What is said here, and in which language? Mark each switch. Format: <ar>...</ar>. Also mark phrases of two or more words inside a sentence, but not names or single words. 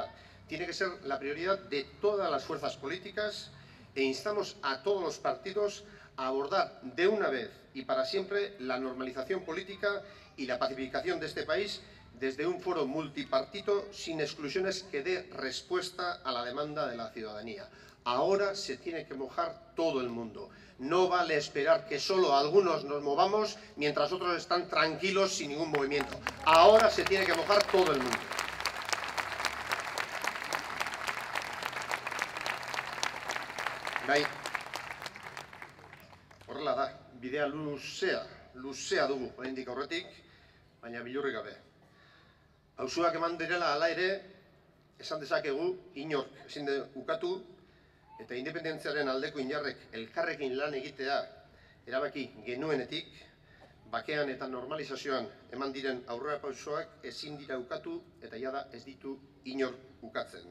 <es>Tiene que ser la prioridad de todas las fuerzas políticas e instamos a todos los partidos a abordar de una vez y para siempre la normalización política y la pacificación de este país desde un foro multipartito sin exclusiones que dé respuesta a la demanda de la ciudadanía. Ahora se tiene que mojar todo el mundo. No vale esperar que solo algunos nos movamos mientras otros están tranquilos sin ningún movimiento. Ahora se tiene que mojar todo el mundo.</es> <eu>Bai, horrela da, bidea luzea dugu, oraindik aurretik, baina bilurrik gabe. Pausuak eman direla hala ere, esan dezakegu, inork ezin du ukatu, eta independentziaren aldeko indarrek elkarrekin lan egitea erabaki genuenetik, bakean eta normalizazioan eman diren aurrera pausoak ezin dira ukatu eta jada ez ditu inor ukatzen.</eu>